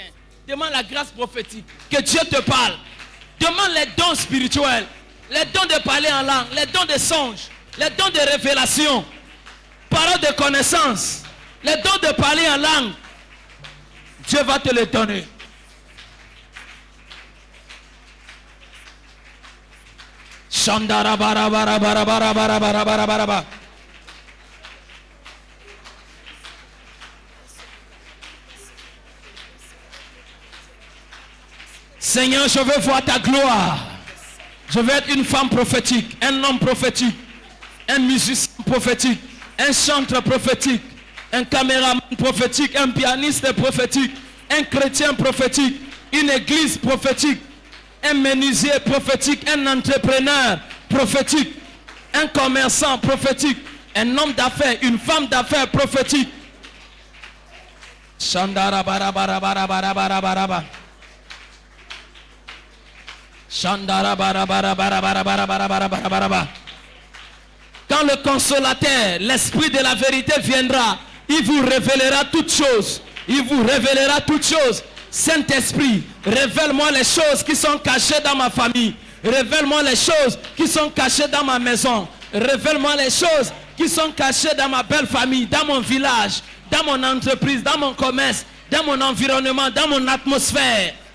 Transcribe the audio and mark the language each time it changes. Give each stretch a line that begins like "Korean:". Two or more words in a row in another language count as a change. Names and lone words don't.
French: Demande la grâce prophétique. Que Dieu te parle. Demande les dons spirituels. Les dons de parler en langue. Les dons de songes. Les dons de révélation. Parole de connaissance. Les dons de parler en langue. Dieu va te les donner. Shandara bara bara bara bara bara bara bara bara bara. Seigneur, je veux voir ta gloire. Je veux être une femme prophétique, un homme prophétique, un musicien prophétique, un chanteur prophétique, un caméraman prophétique, un pianiste prophétique, un chrétien prophétique, une église prophétique, un menuisier prophétique, un entrepreneur prophétique, un commerçant prophétique, un homme d'affaires, une femme d'affaires prophétique. Shandara bara bara bara bara bara bara bara. Shandara bara bara bara bara bara bara bara bara bara bara. Quand le consolateur, l'esprit de la vérité viendra, il vous révélera toutes choses. Il vous révélera toutes choses. Saint-Esprit, révèle-moi les choses qui sont cachées dans ma famille. Révèle-moi les choses qui sont cachées dans ma maison. Révèle-moi les choses qui sont cachées dans ma belle famille, dans mon village, dans mon entreprise, dans mon commerce, dans mon environnement, dans mon atmosphère.